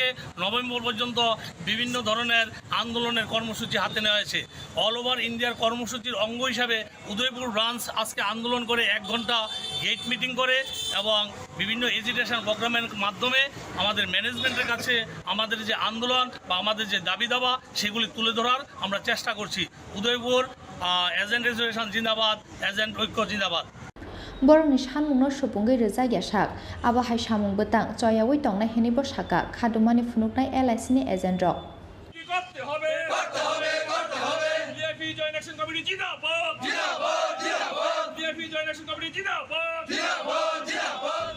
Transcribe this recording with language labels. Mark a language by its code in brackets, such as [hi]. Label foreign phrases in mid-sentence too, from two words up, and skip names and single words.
[bn] নভেম্বর পর্যন্ত বিভিন্ন ধরনের আন্দোলনের কর্মসূচি হাতে নেওয়া হয়েছে [en] all over India-r [bn] কর্মসূচির অঙ্গ হিসাবে উদয়পুর ব্রাঞ্চ আজকে আন্দোলন করে 1 ঘন্টা [en] gate meeting [bn] করে এবং বিভিন্ন [en] agitation program-er [bn] মাধ্যমে আমাদের ম্যানেজমেন্টের কাছে আমাদের যে আন্দোলন বা আমাদের যে দাবি দাবা সেগুলি তুলে ধরার আমরা চেষ্টা করছি উদয়পুর এজেন্ট অ্যাসোসিয়েশন জিন্দাবাদ এজেন্ট ঐক্য জিন্দাবাদ [trp] Boroni shanmungno supunggai rejak yasak abo hai samung betang choyawi tongnai heni bo saka khadumani phunuknai LIC ni agent rok [bn] করতে হবে বিএপি জয়েন্ট অ্যাকশন কমিটি জিন্দাবাদ বিএপি জয়েন্ট অ্যাকশন কমিটি জিন্দাবাদ